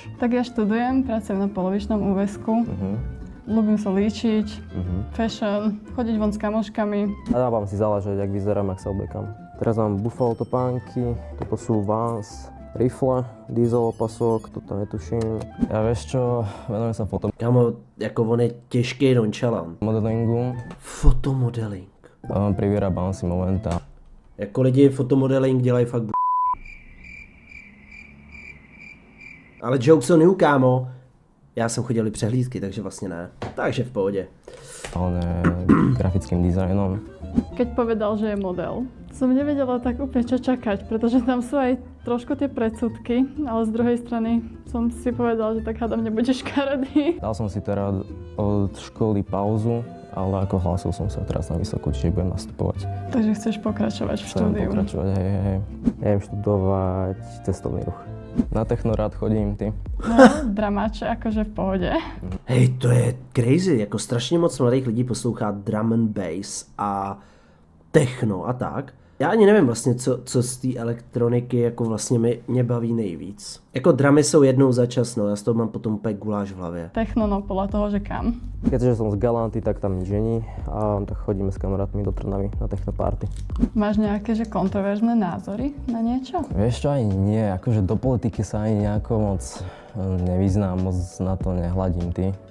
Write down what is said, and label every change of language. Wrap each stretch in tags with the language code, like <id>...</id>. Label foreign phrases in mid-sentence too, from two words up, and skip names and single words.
<sk>Tak ja študujem, pracujem na polovičnom úväzku. Ľúbim sa líčiť, fashion, chodiť von s kamoškami. A dávam si záležať, jak vyzerám, jak sa obliekam. Teraz mám Buffalo topánky, toto sú Vans, rifle, diesel opasok, toto netuším. Ja vieš čo, venujem sa</sk> <cs>Kámo, jako on je těžký nonchalant.</cs> <sk>fotomodelingu. Fotomodeling. Privyrábam si momenta.</sk> <cs>Jako lidi fotomodeling dělají fakt Ale</cs> <en>jokes on you,</en> <cs>kámo. Já jsem chodil i přehlídky, takže vlastně ne. Takže v pohodě.</cs> <sk>Ale grafickým dizajnom. Keď povedal, že je model, som nevedela tak úplne čo čakať, pretože tam sú aj trošku tie predsudky, ale z druhej strany som si povedal, že tak hádam nebude škaredý. Dal som si teda od školy pauzu, ale ako hlásil som sa teraz na vysokú, čiže budem nastupovať. Takže chceš pokračovať v Chcem štúdiu. pokračovať, hej. Ja idem študovať cestovný ruch. Na techno rád chodím, ty. No, dramáče, akože v pohode. Hej, to je crazy,</sk> <cs>jako strašně moc mladých lidí poslouchá</cs> <en>drum and bass</en> <cs>a techno a tak. Já ani nevím vlastně, co z té elektroniky jako vlastně mě baví nejvíc. Jako dramy jsou jednou za čas, no, já z toho mám potom úplně guláš v hlavě.</cs> <sk>Techno, no podľa toho, že kam. Keďže som z Galanty, tak tam nič není a tak chodíme s kamarátmi do Trnavy na technoparty. Máš nejaké, že kontroverzné názory na niečo? Vieš čo, ani nie, akože do politiky sa ani nejako moc nevyznám, moc na to nehľadím, ty.</sk>